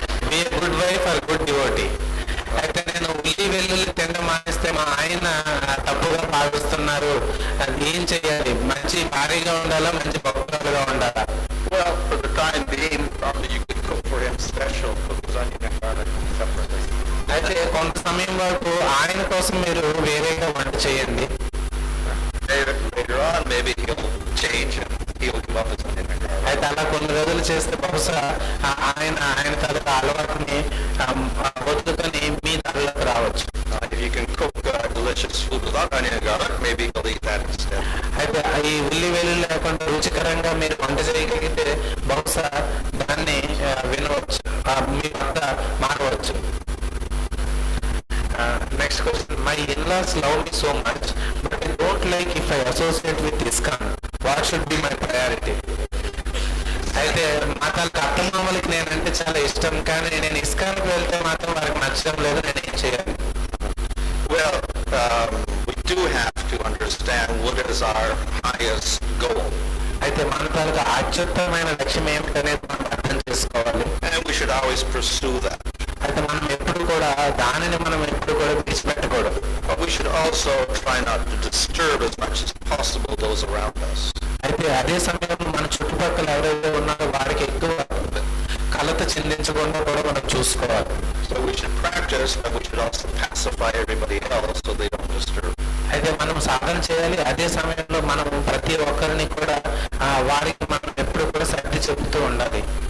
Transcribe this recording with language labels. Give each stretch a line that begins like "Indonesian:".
English: Be a good wife or good devotee?
Telugu: అయితే నేను ఉల్లి వెల్లుల్లి తినడం మానేస్తే మా ఆయన తప్పుగా భావిస్తున్నారు, అది ఏం చేయాలి? మంచి భార్యగా ఉండాలా, మంచి భక్తులుగా ఉండాలా?
English: Well, for the time being, probably you could cook for him special, cook his onion and garlic separately.
Telugu: అయితే కొంత సమయం వరకు ఆయన కోసం మీరు వేరేగా వంట చేయండి.
English: Later on, maybe he'll change and he'll give up his onion and garlic.
Telugu: అయితే అలా కొన్ని రోజులు చేస్తే బహుశా ఆయన తాలూకా అలవాటుని వదులుకొని మీ తరలోకి రావచ్చు.
English: If you can cook delicious food without onion and garlic, maybe he'll eat that instead.
Telugu: అయితే ఈ ఉల్లి వెల్లుల్లి లేకుండా రుచికరంగా మీరు వంట చేయగలిగితే బహుశా దాన్ని వినవచ్చు, మీ వద్ద మారవచ్చు.
English: Next question. My in-laws love me so much, but I don't like if I associate with ISKCON. What should be my priority?
Telugu: అయితే మా తల్లి అత్తమామలకి నేనంటే చాలా ఇష్టం, కానీ నేను ఇస్కాన్కి వెళ్తే మాత్రం వారికి నచ్చడం లేదు. నేను ఏం చేయాలి?
English: Well, we do have to understand what is our highest goal.
Telugu: అయితే మన తాలూకు అత్యుత్తమైన లక్ష్యం ఏమిటనేది మనం అర్థం చేసుకోవాలి.
English: And we should always pursue that.
Telugu: అయితే మనం ఎప్పుడు కూడా దానిని మనం ఎప్పుడు కూడా విడిచిపెట్టకూడదు.
English: But we should also try not to disturb as much as possible those around us.
Telugu: అయితే అదే సమయంలో మన చుట్టుపక్కల ఎవరైతే ఉన్నారో వారికి ఎక్కువ కలత చెందించకుండా కూడా మనం చూసుకోవాలి.
English: So we should practice, but we should also pacify everybody else so they don't disturb.
Telugu: అయితే మనం సాధన చేయాలి, అదే సమయంలో మనం ప్రతి ఒక్కరిని కూడా వారికి మనం ఎప్పుడు కూడా సర్ది చెబుతూ ఉండాలి.